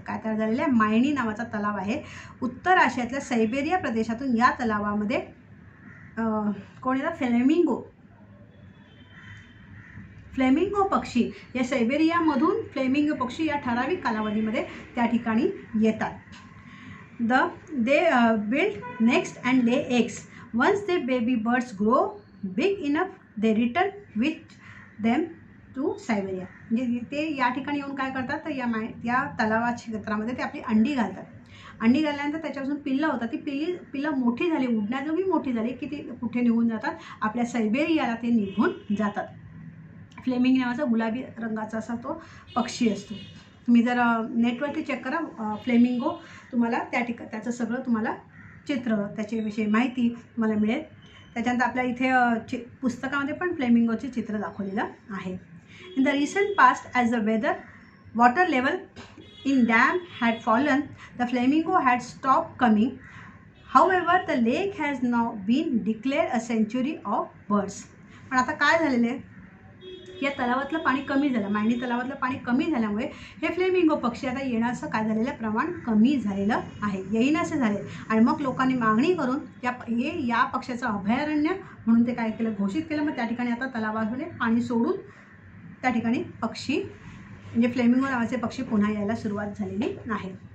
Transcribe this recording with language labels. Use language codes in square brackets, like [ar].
[mr] काय तयार झालेले आहे, मायणी नावाचा तलाव आहे. उत्तर आशियातल्या सायबेरिया प्रदेशातून या तलावामध्ये कोण येतात, फ्लेमिंगो पक्षी, या सायबेरियामधून फ्लेमिंगो पक्षी या ठराविक कालावधीमध्ये त्या ठिकाणी येतात. [en] They build next and lay eggs. Once the baby birds grow big enough, they return with them to Siberia. [mr] म्हणजे ते या ठिकाणी येऊन काय करतात, तर या तलावा क्षेत्रामध्ये ते आपली अंडी घालतात अंडी घातल्यानंतर त्याच्यापासून पिल्लं होतात, ती पिल्लं मोठी झाली, उडण्याजोगी मोठी झाली की ती कुठे निघून जातात, आपल्या सायबेरियाला ते निघून जातात. फ्लेमिंग नावाचा गुलाबी रंगाचा असा तो पक्षी असतो. तुम्ही जर नेटवरती चेक करा फ्लेमिंगो, तुम्हाला त्याचं सगळं तुम्हाला चित्र, त्याच्याविषयी माहिती तुम्हाला मिळेल. त्याच्यानंतर आपल्या इथे पुस्तकामध्ये पण फ्लेमिंगोचे चित्र दाखवलेलं आहे. [en] In the recent past, as the water level in dam had fallen, the flamingo had stopped coming. However, the lake has now been declared a sanctuary of birds. [mr] पण आता काय झालेलं आहे, या तलावातलं पाणी कमी झालं, मायणी तलावातलं पाणी कमी झाल्यामुळे हे फ्लेमिंगो पक्षी आता येण्याचं काय झालेलं प्रमाण कमी झालेलं आहे, येईनासे झाले. आणि मग लोकांनी मागणी करून या पक्ष्याचं अभयारण्य म्हणून ते काय केलं, घोषित केलं. मग त्या ठिकाणी आता तलावामध्ये पाणी सोडून त्या ठिकाणी पक्षी म्हणजे फ्लेमिंगो नावाचे पक्षी पुन्हा यायला सुरुवात झालेली आहे.